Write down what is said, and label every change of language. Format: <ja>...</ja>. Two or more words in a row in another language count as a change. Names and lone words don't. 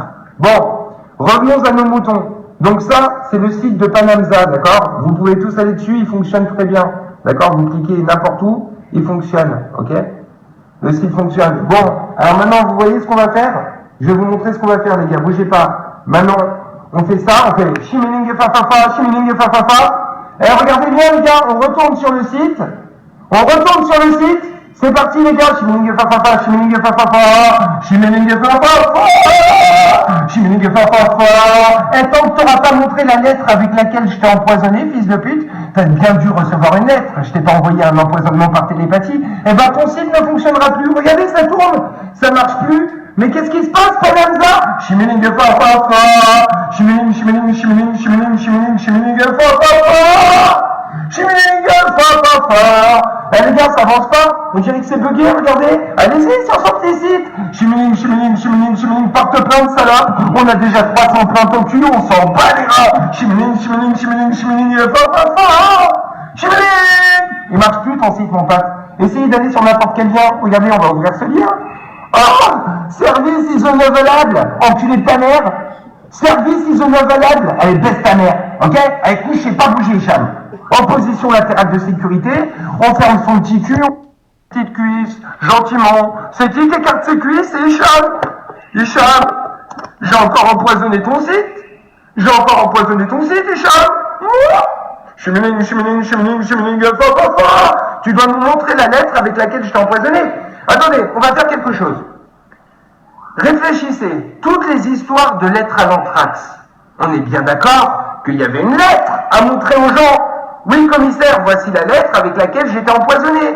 <fr>Bon, revenons à nos moutons. Donc ça, c'est le site de Panamza, d'accord? Vous pouvez tous aller dessus, il fonctionne très bien, d'accord? Vous cliquez n'importe où, il fonctionne, ok? Le site fonctionne. Bon, alors maintenant, vous voyez ce qu'on va faire? Je vais vous montrer ce qu'on va faire, les gars, bougez pas. Maintenant, on fait ça, on fait chimining et fafafa, chimining et fafafa. Et regardez bien, les gars, on retourne sur le site. On retourne sur le site. C'est parti, les gars. Chimining et fafafa, chimining et fafafa, chimining et fafafa, chimining et fafafa. Et tant que t'auras pas montré la lettre avec laquelle je t'ai empoisonné, fils de pute, t'as bien dû recevoir une lettre. Je t'ai pas envoyé un empoisonnement par télépathie. Eh ben, ton site ne fonctionnera plus. Regardez, ça tourne. Ça marche plus. Mais qu'est-ce qui se passe, Panamza? Chimining et fafafa, chimining, chimining, chimining, chimining, chimining, chimining et fafafa. Chimining et fafafa. Eh les gars, ça avance pas. On dirait que c'est bugué, regardez. Allez-y, sur sortez site. Chimining, chimining, chimining, chimining, porte plainte, salope. On a déjà 300 plaintes au cul, on s'en bat les rats. Chimining, chimining, chimining, chimining et fafafa. Chimining. Il marche plus ton site, mon pote. Essayez d'aller sur n'importe quel lien. Regardez, on va ouvrir ce lien.</fr> <en>Oh, service is unavailable,</en> <fr>enculé de ta mère.</fr> <en>Service is unavailable,</en> <fr>allez, baisse ta mère, ok? Avec lui, je sais pas bouger, Hicham. En position latérale de sécurité, on ferme son petit cul, petite cuisse, gentiment. C'est qui écarte ses cuisses? C'est Hicham. Hicham, j'ai encore empoisonné ton site. J'ai encore empoisonné ton site, Hicham. Chimining, chimining, chimining, chimining, fa. Tu dois nous montrer la lettre avec laquelle je t'ai empoisonné. Attendez, on va faire quelque chose. Réfléchissez, toutes les histoires de lettres à l'anthrax, on est bien d'accord qu'il y avait une lettre à montrer aux gens. Oui, commissaire, voici la lettre avec laquelle j'étais empoisonné.</fr>